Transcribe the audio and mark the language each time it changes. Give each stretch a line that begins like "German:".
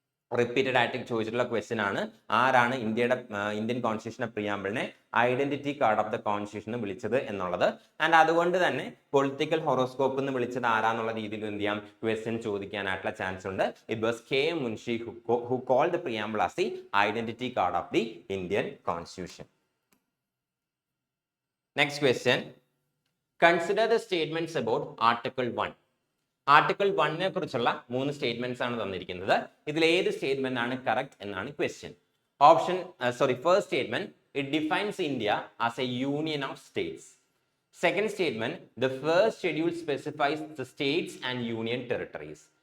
Malayalam: Repeated ആയിട്ട് ചോദിച്ചിട്ടുള്ള question ആണ്, ആരാണ് Indian കോൺസ്റ്റിറ്റ്യൂഷന്റെ പ്രിയാമ്പിളിനെ identity card of the constitution വിളിച്ചത് എന്നുള്ളത്. ആൻഡ് അതുകൊണ്ട് തന്നെ പൊളിറ്റിക്കൽ ഹൊറോസ്കോപ്പ് എന്ന് വിളിച്ചത് ആരാന്നുള്ള രീതിയിൽ എന്ത് ചെയ്യാം, ക്വസ്റ്റ്യൻ ചോദിക്കാനായിട്ടുള്ള ചാൻസ് ഉണ്ട്.
English: It was K M Munshi who called the preamble as the identity card of the Indian constitution. Next question. Consider the statements about Article 1.
Malayalam: Article 1നെ കുറിച്ചുള്ള 3 സ്റ്റേറ്റ്മെന്റ്സ് ആണ് തന്നിരിക്കുന്നത്. ഇതിൽ ഏത് സ്റ്റേറ്റ്മെന്റ് ആണ് കറക്റ്റ് എന്നാണ് question.
English: First statement, it defines India as a union of states. Second statement, the first schedule specifies the states and union territories.